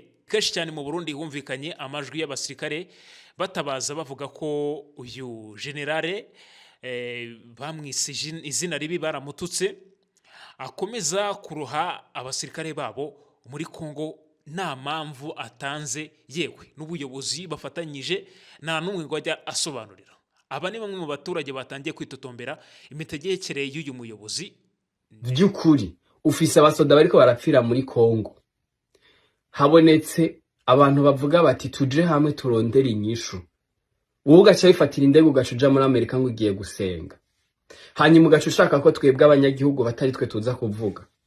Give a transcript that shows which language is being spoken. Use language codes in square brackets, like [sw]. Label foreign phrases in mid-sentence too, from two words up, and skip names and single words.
[rw] Kenshi cyane mu Burundi humvikanye amajwi y'abasirikare batabaza bavuga ko uyu generale bamwise izina ribi, baramututse, akomeza kuroha abasirikare babo muri Kongo nta mpamvu atanze, yewe n'ubuyobozi bafatanyije nta n'umwe ngo ajya asobanurira. Aba ni bamwe mu baturage batangiye kwitotombera imitegekere y'uyu muyobozi. [rn] By'ukuri ufise abasoda bariko barapfira muri Kongo, habonetse abantu bavuga bati tuje hamwe turondera inyishu. Wowe ugaca bifatira indege ugacuja muri Amerika ngo ugiye gusenga, hanyuma ugaca ushaka ko twebwe abanyagihugu batari twe tuza kuvuga.